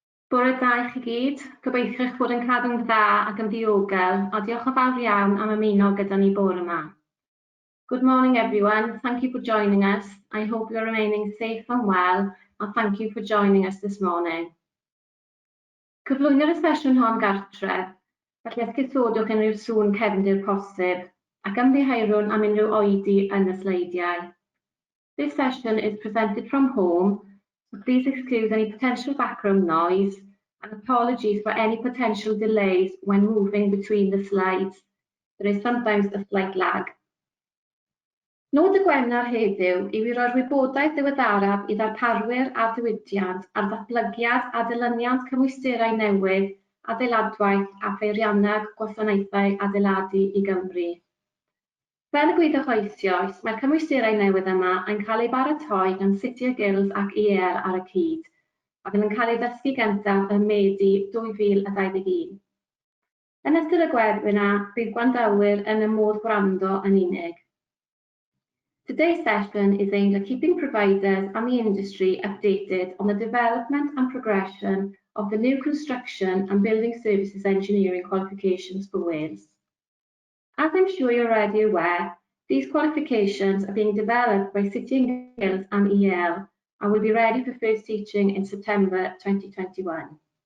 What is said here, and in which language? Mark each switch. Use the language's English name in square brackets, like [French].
[Welsh] Bore da i chi gyd, gobeithio eich bod yn cadw'n dda ac yn ddiogel, a diolch yn fawr iawn am ymuno gyda ni bore yma. [English] Good morning everyone, thank you for joining us. I hope you're remaining safe and well, and thank you for joining us this morning. [Welsh] Cyflwyno'r y sesiwn hon gartref, felly esgusodwch unrhyw sŵn cefndir posib, ac ymddiheirwn am unrhyw oedi yn y sleidiau. [English] This session is presented from home, so please excuse any potential background noise and apologies for any potential delays when moving between the slides. There is sometimes a slight lag. [Welsh] Nod y webinar heddiw yw i roi'r wybodaeth ddiweddaraf i ddarparwyr a diwydiant ar ddatblygiad a dilyniant cymwysterau newydd, adeiladwaith a pheirianneg gwasanaethau adeiladu i Gymru. Fel y gwyddoch eisoes, mae'r cymwysterau newydd yma yn cael eu baratoi gan City Guilds ac IEL ar y cyd, ac yn cael ei ddysgu gyntaf ym Medi 2021. Yn ystod y webinar, bydd grandawyr yn y modd gwrando yn unig. [English] Today's session is aimed at keeping providers and the industry updated on the development and progression of the new construction and building services engineering qualifications for Wales. As I'm sure you're already aware, these qualifications are being developed by City Guilds and IEL and will be ready for first teaching in September 2021.